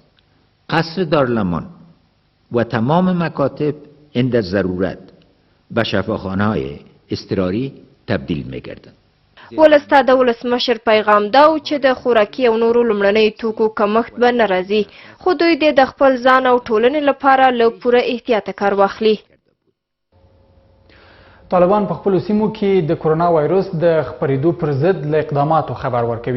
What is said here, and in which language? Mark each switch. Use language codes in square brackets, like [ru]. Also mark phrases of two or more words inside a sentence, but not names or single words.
[fa] قصر دارالمان و تمام مکاتب عند ضرورت به شفاخانه‌های اضطراری تبدیل می‌گردند. [ps] ولسته د ولسمشر پیغام دا و چې د خوراکي او نورو لومړنیو توکو کمښت به نه راځي، خو دوی د خپل ځان او ټولنې لپاره له پوره احتیاطه کار واخلي. طالبان په خپلو سیمو کې د کرونا وایرس د خپرېدو پر ضد له اقداماتو خبر ورکوي.